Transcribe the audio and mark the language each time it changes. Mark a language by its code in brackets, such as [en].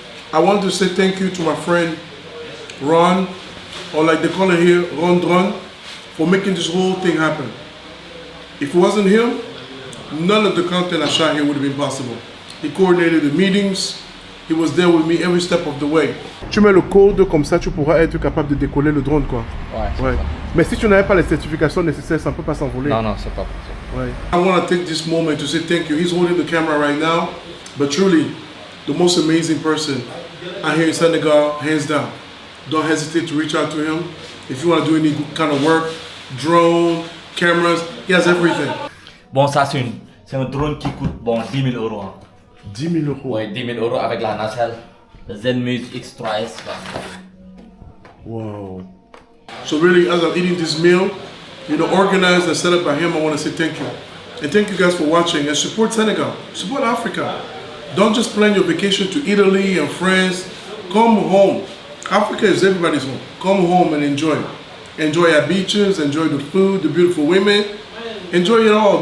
[en] I want to say thank you to my friend Ron, or like they call it here, Ron, for making this whole thing happen. If it wasn't him, none of the content I shot here would have been possible. He coordinated the meetings. He was there with me every step of the way. [fr] Tu mets le code, comme ça tu pourras être capable de décoller le drone, quoi. Ouais. Mais si tu n'avais pas les certifications nécessaires, ça ne peut pas s'envoler. Non, c'est pas possible. Ouais. [en] I want to take this moment to say thank you. He's holding the camera right now, but truly, the most amazing person out here in Senegal, hands down. Don't hesitate to reach out to him. If you want to do any kind of work, drone, cameras, he has everything. [fr] Bon, ça, c'est un drone qui coûte 10 000 euros. Hein. 10 000 euros. Ouais, 10 000 euros avec la nacelle. Le Zenmuse X3S. [en] Wow. So really, as I'm eating this meal, organized and set up by him, I want to say thank you. And thank you guys for watching and support Senegal, support Africa. Don't just plan your vacation to Italy and France. Come home. Africa is everybody's home. Come home and enjoy. Enjoy our beaches, enjoy the food, the beautiful women. Enjoy it all.